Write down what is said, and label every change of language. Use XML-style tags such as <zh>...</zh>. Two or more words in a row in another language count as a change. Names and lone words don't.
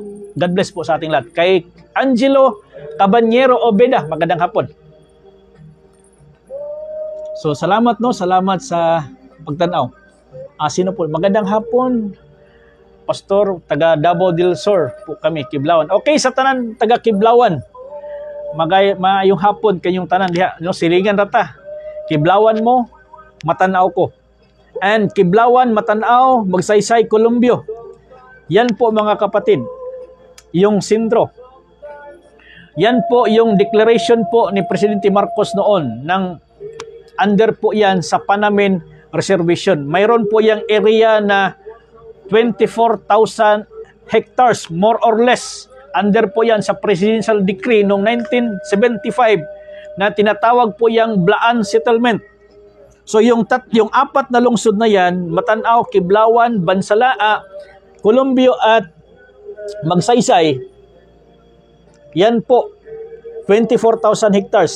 <en>God bless</en> <tl>po sa ating lahat. Kay Angelo Cabanyero Obeda, magandang hapon. So, salamat salamat sa pagtanaw. Sino po? Magandang hapon, Pastor, taga Davao del Sur po kami, Kiblawan. Okay,</tl> <ceb>sa tanan taga Kiblawan, maayong hapon kayong tanan diha, no, silingan rata. Kiblawan mo, matanaw ko. And Kiblawan, matanaw, Magsaysay, Columbio.</ceb> <tl>Yan po mga kapatid, yung sindro. Yan po yung declaration po ni Presidente Marcos noon ng under po yan sa Panamin Reservation. Mayroon po yung area na 24,000 hectares,</tl> <en>more or less.</en> <tl>Under po yan sa Presidential Decree noong 1975 na tinatawag po yung Blaan Settlement. So yung apat na lungsod na yan, Matanaw, Kiblawan, Bansalaa, Columbio at Magsaysay, yan po, 24,000 hectares.</tl>